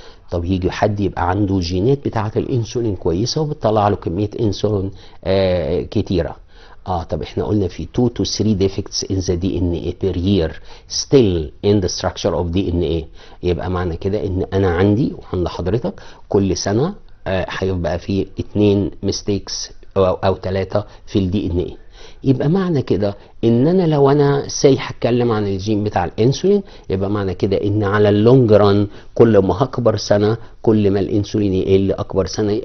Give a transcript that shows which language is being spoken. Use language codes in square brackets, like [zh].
[ar] طب يجي حد يبقى عنده جينات بتاعه الانسولين كويسه وبتطلع له كميه انسولين كتيره. طب احنا قلنا في [en] 2 to 3 defects in the DNA per year still in the structure of DNA. [ar] يبقى معنى كده ان انا عندي وعند حضرتك كل سنه هيبقى في 2 mistakes او 3 في الدي ان ايه. يبقى معنى كده ان انا لو انا هتكلم عن الجين بتاع الانسولين، يبقى معنى كده ان على اللونج ران كل ما هكبر سنه كل ما الانسولين يقل اكبر سنه.